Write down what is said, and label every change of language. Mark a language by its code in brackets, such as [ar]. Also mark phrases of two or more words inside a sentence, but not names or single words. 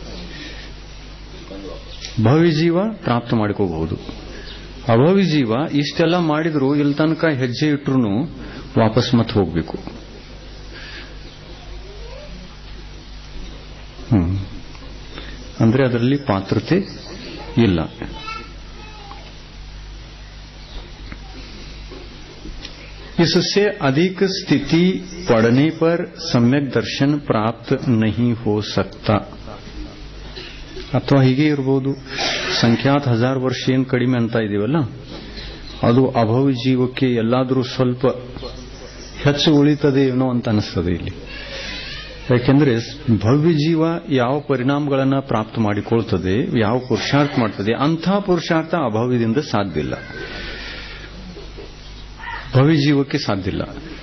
[kn] ಭವಿ ಜೀವ ಪ್ರಾಪ್ತ ಮಾಡಿಕೋಬಹುದು, ಅಭವಿ ಜೀವ ಇಷ್ಟೆಲ್ಲ ಮಾಡಿದ್ರು ಇಲ್ಲಿ ತನಕ ಹೆಜ್ಜೆ ಇಟ್ರು ವಾಪಸ್ ಮತ್ತೆ ಹೋಗ್ಬೇಕು. ಅಂದ್ರೆ ಅದರಲ್ಲಿ ಪಾತ್ರತೆ ಇಲ್ಲ. [hi] इससे अधिक स्थिति पड़ने पर सम्यक दर्शन प्राप्त नहीं हो सकता. [kn] ಅಥವಾ ಹೀಗೆ ಇರಬಹುದು, ಸಂಖ್ಯಾತ 1000 ವರ್ಷ ಏನು ಕಡಿಮೆ ಅಂತ ಇದೀವಲ್ಲ, ಅದು ಅಭವಿ ಜೀವಕ್ಕೆ ಎಲ್ಲಾದರೂ ಸ್ವಲ್ಪ ಹೆಚ್ಚು ಉಳಿತದೆ ಏನೋ ಅಂತ ಅನಿಸ್ತದೆ ಇಲ್ಲಿ. ಯಾಕೆಂದ್ರೆ ಭವ್ಯ ಜೀವ ಯಾವ ಪರಿಣಾಮಗಳನ್ನು ಪ್ರಾಪ್ತ ಮಾಡಿಕೊಳ್ತದೆ, ಯಾವ ಪುರುಷಾರ್ಥ ಮಾಡ್ತದೆ, ಅಂಥ ಪುರುಷಾರ್ಥ ಅಭವ್ಯದಿಂದ ಸಾಧ್ಯ ಇಲ್ಲ, ಭವ್ಯ ಜೀವಕ್ಕೆ ಸಾಧ್ಯ ಇಲ್ಲ.